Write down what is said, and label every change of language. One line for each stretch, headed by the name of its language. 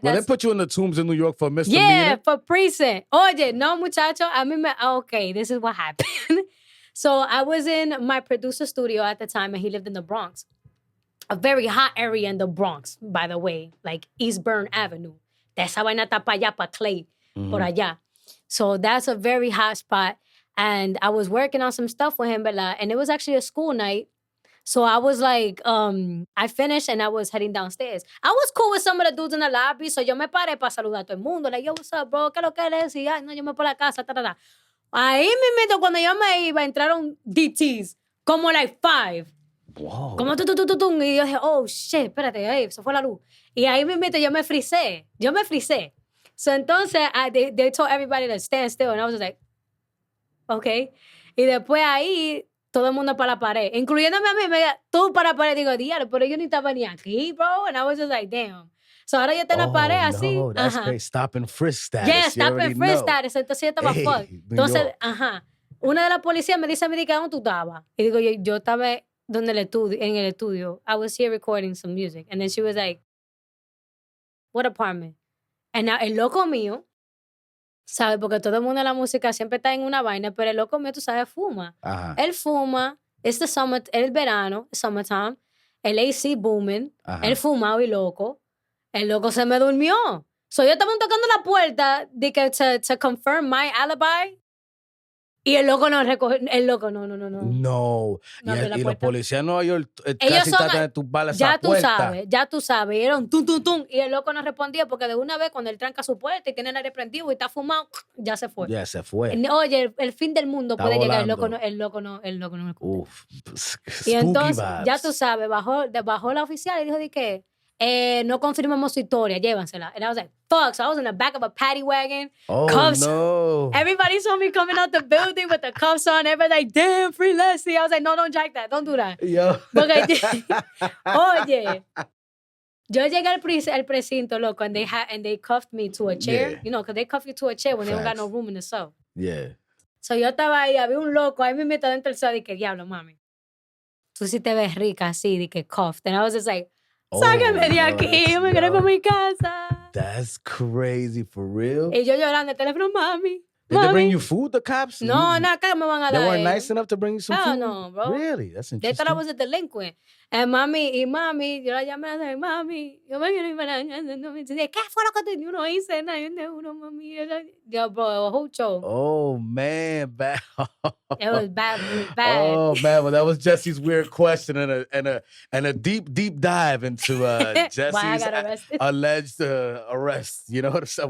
English: Well, they put you in the tombs in New York for misdemeanor. Yeah, for precinct.
Spanish: Oye, no, muchacho,
English: okay, this is what happened. So I was in my producer's studio at the time, and he lived in the Bronx. A very hot area in the Bronx, by the way, like East Burn Avenue.
Spanish: De esa vaina está para allá, para Clay, por allá.
English: So that's a very hot spot. And I was working on some stuff with him, ¿verdad? And it was actually a school night. So I was like, I finished and I was heading downstairs. I was cool with some of the dudes in the lobby, so
Spanish: yo me paré para saludar a todo el mundo.
English: Like, yo, what's up, bro?
Spanish: ¿Qué lo que eres? Y, ay, no, yo me por la casa, Ahí mismo, cuando yo me iba, entraron DTs, como like 5.
English: Wow.
Spanish: Como y yo dije, oh, shit, espérate, ahí, se fue la luz. Y ahí mismo yo me frisé.
English: So entonces, they told everybody to stand still, and I was just like, okay.
Spanish: Y después ahí, todo el mundo para la pared, incluyéndome a mí, tú para la pared. Digo, diablo, pero yo ni estaba ni aquí, bro.
English: And I was just like, damn.
Spanish: So ahora yo estoy en la pared así.
English: No, that's great. Stop and frisk status. Yeah, stop and frisk status.
Spanish: Entonces yo estaba fuck. Entonces, una de las policías me dice a mí, ¿dónde tú estabas? Y digo, yo estaba en el estudio.
English: I was here recording some music. And then she was like, what apartment?
Spanish: And now, el loco mío, ¿sabes? Porque todo el mundo en la música siempre está en una vaina, pero el loco mío, tú sabes, fuma. Él fuma,
English: it's the summer,
Spanish: el verano, summertime, el AC booming, él fumado y loco. El loco se me durmió. So yo estaba tocando la puerta de que
English: to confirm my alibi.
Spanish: Y el loco no recogió. El loco no. No. Y los policías no, ellos casi tratan de tumbar esa puerta. Ya tú sabes. Era un tum. Y el loco no respondía porque de una vez cuando él tranca su puerta y tiene el aire prendido y está fumado, ya se fue. Ya se fue. Oye, el fin del mundo Está puede volando. llegar. El loco no me escucha. Uf. Y entonces,
English: vibes.
Spanish: ya tú sabes, bajó la oficial y dijo de que no confirmamos su historia, llévansela.
English: And I was like, fuck. So I was in the back of a paddy wagon. Oh, cuffs. no. Everybody saw me coming out the building with the cuffs on. Everybody like, damn, free Leslie. I was like, no, don't jack that. Don't do that. Yo.
Spanish: Oye, yo llegué al precinto, loco,
English: and they cuffed me to a chair.
Spanish: Yeah. You know, because they cuff you to a chair when they don't got no room in the cell. Yeah. So yo estaba ahí, había un loco, ahí me meto dentro del cell y que, diablo, mami. Tú sí te ves rica así, de que cuffed.
English: And I was just like,
Spanish: sáquenme de aquí, yo me quiero ir para mi casa.
English: That's crazy, for real?
Spanish: Y yo llorando el teléfono, mami.
English: Did they bring you food, the cops?
Spanish: No, acá me van a dar.
English: They weren't nice enough to bring you some food? No, bro. Really? That's interesting. They thought I was a delinquent.
Spanish: And mami, yo la llamé a decir, mami, yo me quiero ir para allá. ¿Qué fue lo que te dio? No hice nada. Yo, mami.
English: Yo, bro, it was a whole show. Oh, man. Bad. It was bad. Oh, man. Well, that was Jesse's weird question and a deep dive into Jesse's alleged arrest. You know what I'm saying?